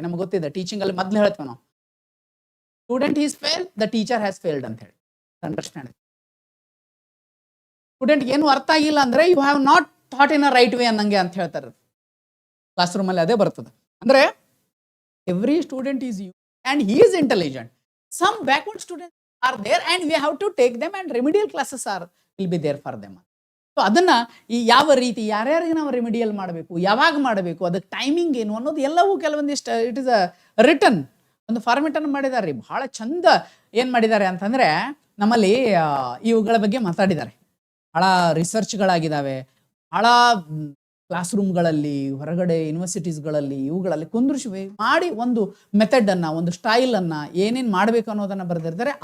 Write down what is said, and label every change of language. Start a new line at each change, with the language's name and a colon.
Kannada: ನಮ್ಗೆ ಗೊತ್ತಿದೆ, ಟೀಚಿಂಗ್ ಅಲ್ಲಿ ಮೊದ್ಲು ಹೇಳ್ತೇವೆ ನಾವು,
English: student is fail, the teacher has failed
Kannada: ಅಂತ ಹೇಳಿ. ಅಂಡರ್ಸ್ಟ್ಯಾಂಡ್. ಸ್ಟೂಡೆಂಟ್ ಏನು ಅರ್ಥ ಆಗಿಲ್ಲ ಅಂದ್ರೆ
English: you have not thought in a right way
Kannada: ಅನ್ನಂಗೆ ಅಂತ ಹೇಳ್ತಾರೆ. ಕ್ಲಾಸ್ ರೂಮ್ ಅಲ್ಲಿ ಅದೇ ಬರ್ತದೆ.
English: ಅಂದ್ರೆ every student is you and he is intelligent. Some backward student are there and we have to take them and remedial classes will be there for them.
Kannada: So ಅದನ್ನ ಈ ಯಾವ ರೀತಿ ಯಾರ್ಯಾರಿಗೆ ನಾವು ರೆಮಿಡಿಯಲ್ ಮಾಡಬೇಕು, ಯಾವಾಗ ಮಾಡಬೇಕು, ಅದಕ್ಕೆ ಟೈಮಿಂಗ್ ಏನು ಅನ್ನೋದು ಎಲ್ಲವೂ ಕೆಲವೊಂದಿಷ್ಟು
English: it is a return
Kannada: ಒಂದು ಫಾರ್ಮೆಟ್ ಅನ್ನು ಮಾಡಿದ್ದಾರೆ. ಬಹಳ ಚಂದ ಏನ್ ಮಾಡಿದ್ದಾರೆ ಅಂತಂದ್ರೆ, ನಮ್ಮಲ್ಲಿ ಇವುಗಳ ಬಗ್ಗೆ ಮಾತಾಡಿದ್ದಾರೆ. ಬಹಳ ರಿಸರ್ಚ್ಗಳಾಗಿದ್ದಾವೆ, ಬಹಳ ಕ್ಲಾಸ್ ರೂಮ್ಗಳಲ್ಲಿ, ಹೊರಗಡೆ ಯೂನಿವರ್ಸಿಟೀಸ್ಗಳಲ್ಲಿ, ಇವುಗಳಲ್ಲಿ ಕುಂದ್ರಿಸಿ ಮಾಡಿ ಒಂದು ಮೆಥಡ್ ಅನ್ನ, ಒಂದು ಸ್ಟೈಲ್ ಅನ್ನ, ಏನೇನು ಮಾಡಬೇಕು ಅನ್ನೋದನ್ನ ಬರೆದಿರ್ತಾರೆ.